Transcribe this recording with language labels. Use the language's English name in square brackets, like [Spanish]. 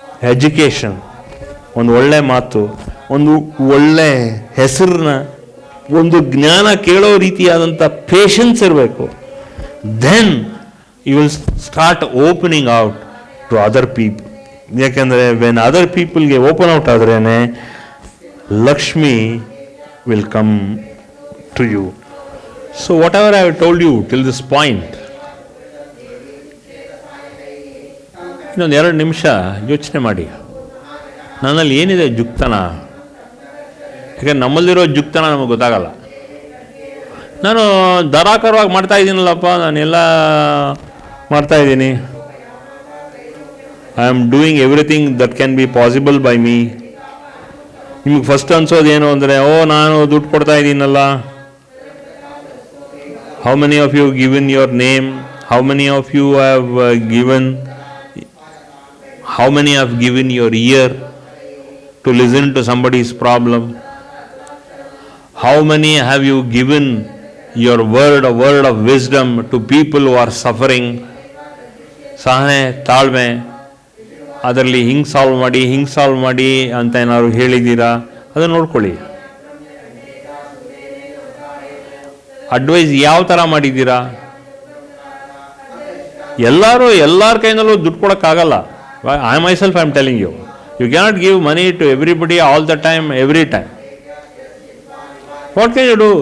[Kannada] Education, ಒಂದು ಒಳ್ಳೆ ಮಾತು, ಒಂದು ಒಳ್ಳೆ ಹೆಸರನ್ನ, ಒಂದು ಜ್ಞಾನ ಕೇಳೋ ರೀತಿಯಾದಂಥ ಪೇಷನ್ಸ್ ಇರಬೇಕು. [English] Then you will start opening out to other people. ಯಾಕೆಂದರೆ when other ಪೀಪಲ್ಗೆ open out ಆದ್ರೇ Lakshmi will come to you. So whatever I have told you till this point, [Kannada] ಇನ್ನೊಂದು 2 ನಿಮಿಷ ಯೋಚನೆ ಮಾಡಿ, ನನ್ನಲ್ಲಿ ಏನಿದೆ ಜುಕ್ತನ. ಯಾಕಂದ್ರೆ ನಮ್ಮಲ್ಲಿರೋ ಜುಕ್ತನ ನಮಗೆ ಗೊತ್ತಾಗಲ್ಲ. ನಾನು ಧಾರಾಕಾರವಾಗಿ ಮಾಡ್ತಾಯಿದ್ದೀನಲ್ಲಪ್ಪ, ನಾನೆಲ್ಲ ಮಾಡ್ತಾಯಿದ್ದೀನಿ, [English] I am doing everything that can be possible by me. [Kannada] ನಿಮಗೆ ಫಸ್ಟ್ ಅನ್ಸೋದು ಏನು ಅಂದರೆ, ನಾನು ದುಡ್ಡು ಕೊಡ್ತಾ ಇದ್ದೀನಲ್ಲ. [English] How many of you given your name? How many of you have given? How many have given your ear to listen to somebody's problem? How many have you given your word, a word of wisdom to people who are suffering? [Kannada] ಸಹನೆ, ತಾಳ್ಮೆ, ಅದರಲ್ಲಿ ಹಿಂಗೆ solve ಮಾಡಿ ಅಂತ ಏನಾದ್ರು ಹೇಳಿದ್ದೀರಾ? ಅದನ್ನು ನೋಡ್ಕೊಳ್ಳಿ. Advice ಯಾವ ಥರ ಮಾಡಿದ್ದೀರಾ? ಎಲ್ಲರ ಕೈನಲ್ಲೂ ದುಡ್ಡು ಕೊಡೋಕ್ಕಾಗಲ್ಲ. [English] I myself I am telling you, you cannot give money to everybody all the time, every time. What can you do?